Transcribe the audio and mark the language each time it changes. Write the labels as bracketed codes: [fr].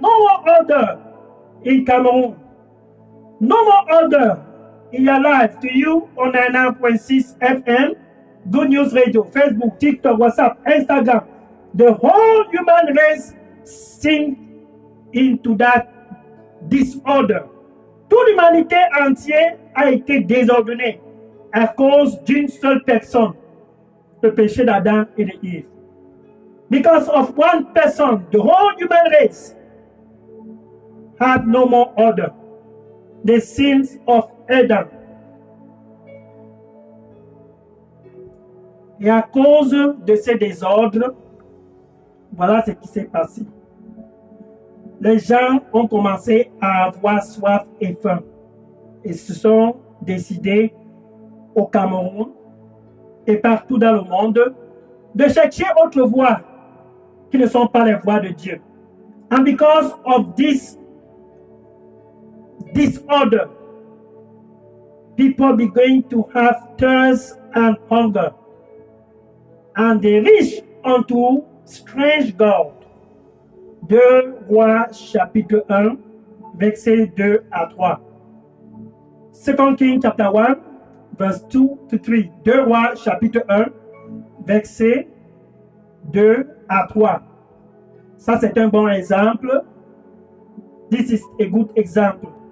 [en] No more order in Cameroon. No more order in your life. To you on 99.6 FM, Good News Radio, Facebook, TikTok, WhatsApp, Instagram. The whole human race sink into that disorder. [fr] Toute l'humanité entière a été désordonnée à cause d'une seule personne, le péché d'Adam et d'Ève. [en] Because of one person, the whole human race had no more order. The sins of Adam. [fr] Et à cause de ces désordres, voilà ce qui s'est passé. Les gens ont commencé à avoir soif et faim. Ils se sont décidés au Cameroun et partout dans le monde de chercher autre voies qui ne sont pas les voies de Dieu. [en] And because of this disorder, people begin to have thirst and hunger, and they reach unto strange gods. [fr] 2 Rois chapitre 1, versets 2 à 3. [en] 2 Kings chapter 1, verse 2 to 3. [fr] 2 Rois chapitre 1, versets 2 à 3. Ça, c'est un bon exemple. [en] This is a good example.